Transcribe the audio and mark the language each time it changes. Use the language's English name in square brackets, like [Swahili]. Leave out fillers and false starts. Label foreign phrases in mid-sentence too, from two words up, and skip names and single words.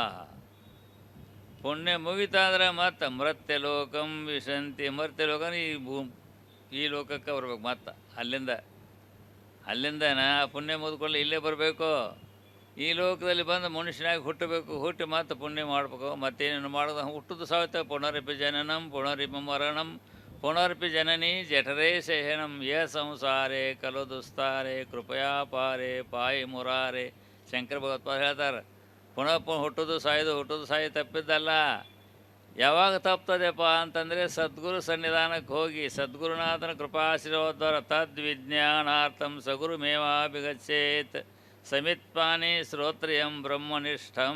[Kannada] ಪುಣ್ಯ ಮುಗಿತಾದ್ರೆ ಮತ್ತು [Sanskrit] ಮರ್ತ್ಯ ಲೋಕಂ ವಿಶಂತಿ. [Kannada] ಮರ್ತ್ಯ ಲೋಕ ಈ ಲೋಕಕ್ಕೆ ಬರ್ಬೇಕು. ಮತ್ತು ಅಲ್ಲಿಂದನ ಪುಣ್ಯ ಮುಗಿದುಕೊಂಡು ಇಲ್ಲೇ ಬರಬೇಕು. ಈ ಲೋಕದಲ್ಲಿ ಬಂದು ಮನುಷ್ಯನಾಗಿ ಹುಟ್ಟಬೇಕು. ಹುಟ್ಟಿ ಮತ್ತು ಪುಣ್ಯ ಮಾಡಬೇಕು. ಮತ್ತೇನೇನು ಮಾಡೋದು? ಹುಟ್ಟುದು ಸಾಯ್ತ [Sanskrit] ಪುನರಪಿ ಜನನಂ ಪುನರಿಪಿ ಮರಣಂ ಪುನರ್ಪಿ ಜನನಿ ಜಠರೇ ಶಯನಂ ಯ ಸಂಸಾರೇ ಕಲು ದುಸ್ತಾರೆ ಕೃಪಯಾ ಪಾರೆ ಪಾಯಿ ಮುರಾರೆ. [Kannada] ಶಂಕರ ಭಗವತ್ಪಾದ ಹೇಳ್ತಾರೆ, ಹುಟ್ಟುದು ಸಾಯಿ ತಪ್ಪಿದ್ದಲ್ಲ. ಯಾವಾಗ ತಪ್ತದೆಪ್ಪ ಅಂತಂದರೆ ಸದ್ಗುರು ಸನ್ನಿಧಾನಕ್ಕೆ ಹೋಗಿ ಸದ್ಗುರುನಾಥನ ಕೃಪಾಶೀರ್ವಾದ್ವಾರ [Sanskrit] ತದ್ವಿಜ್ಞಾನಾರ್ಥಂ ಸಗುರುಮೇವಾಭಿಗಚ್ಚೇತ್ ಸಮಿತ್ಪಾನಿ ಶ್ರೋತ್ರಿಯಂ ಬ್ರಹ್ಮನಿಷ್ಠಂ.